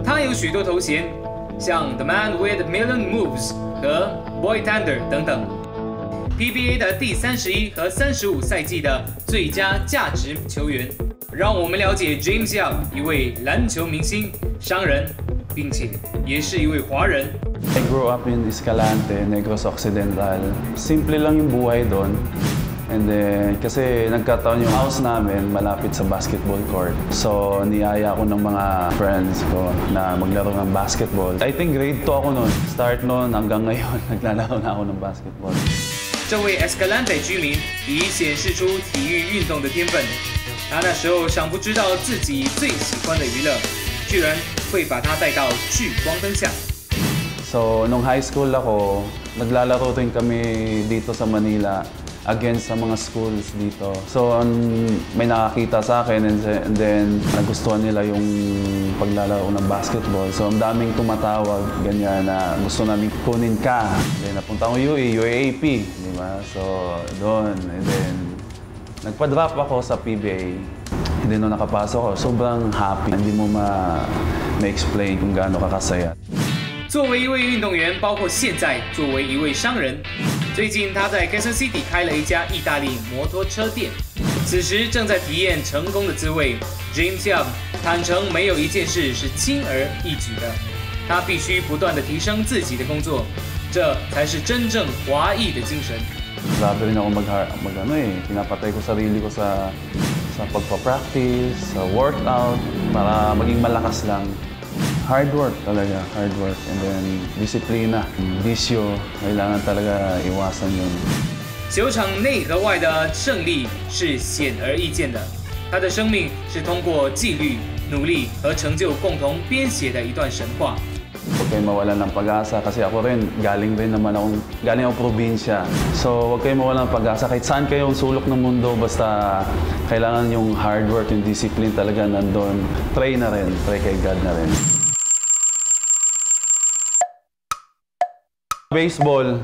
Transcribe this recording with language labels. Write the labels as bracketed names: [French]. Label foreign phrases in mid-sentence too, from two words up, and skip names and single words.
[Chinese] 有许多头衔，像 The Man with Million Moves 和 Boy Thunder 等等。PBA 的第31和35赛季的最佳价值球员，让我们了解 James Yap 一位篮球明星、商人，并且也是一位华人。 [English] I grew up in Escalante, Negros Occidental. [Filipino] Simple lang yung buhay doon. [English] And then, [Filipino] kasi nagkataon yung house namin malapit sa basketball court. So, niyaya ako ng mga friends ko na maglaro ng basketball. [English] I think grade 2 [Filipino] ako noon. Start noon hanggang ngayon, naglalaro na ako ng basketball. [Chinese] 这位 Escalante 居民已显示出体育运动的天分。他那时候尚不知道自己最喜欢的娱乐，居然会把他带到聚光灯下。 [Filipino] So, nung [English] high school [Filipino] ako, naglalaro rin kami dito sa Manila against sa mga schools dito. So, may nakakita sa akin [English] and then [Filipino] nagustuhan nila yung paglalaro ng basketball. So, ang daming tumatawag, ganyan na gusto namin kunin ka. Then, napunta akong UAAP, di ba? So, doon. [English] And then, [Filipino] nagpa-drop ako sa PBA. [English] And then, [Filipino] nung nakapasok ako, sobrang happy. Hindi mo ma-explain kung gaano kakasaya. [Chinese] 作为一位运动员，包括现在作为一位商人，最近他在 Quezon City 开了一家意大利摩托车店，此时正在体验成功的滋味。James Yap 坦诚，没有一件事是轻而易举的，他必须不断地提升自己的工作，这才是真正华裔的精神。 [Filipino] Grabe rin ako pinapatay ko sarili ko sa pagpa-practice, sa workout, para maging malakas lang. [English] Hard work [Filipino] talaga, [English] hard work. And then, [Filipino] disiplina, bisyo, kailangan talaga iwasan yun. [Chinese] 球场内和外的胜利是显而易见的，他的生命是通过纪律、努力和成就共同编写的一段神话。 [Filipino] Huwag kayong mawalan ng pag-asa kasi ako rin, galing ako probinsya. So, huwag kayong mawalan ng pag-asa. Kahit saan kayong sulok ng mundo, basta kailangan yung [English] hard work, [Filipino] yung discipline talaga nandun. Try na rin, try kay God na rin. Baseball.